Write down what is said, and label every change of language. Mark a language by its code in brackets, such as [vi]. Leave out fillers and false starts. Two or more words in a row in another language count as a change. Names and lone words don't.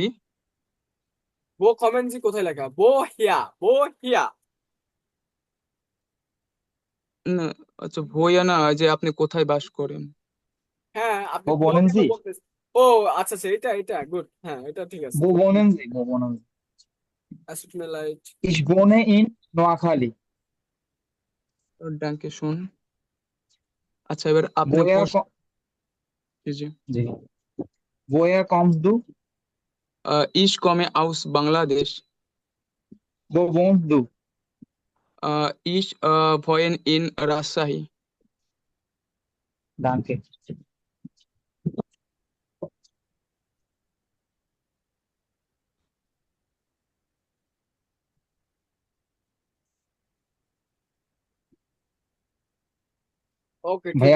[de] Wo kommen Sie [bn] কোথায় লেখা? [de] Wo hier. [bn] না, আচ্ছা ভুয়া না, যে আপনি কোথায় বাস করেন। হ্যাঁ, আপনি বো বো কেন [de] বনেনজি। [bn] বলতেছেন? ও আচ্ছা আচ্ছা, এটা গুড, হ্যাঁ এটা ঠিক আছে। [de] Wo wohnen Sie. অ্যাসিটমেলাইট। Ich wohne in নোয়াখালী। Danke schön. [bn] আচ্ছা, এবার আপনি [de] Woher [bn] প্রশ্ন। জি জি। [de] জি woher kommst du? Ich komme aus Bangladesch. Wo wohnst du? Ich wohne in Rajshahi. Danke. [bn] ওকে, ঠিক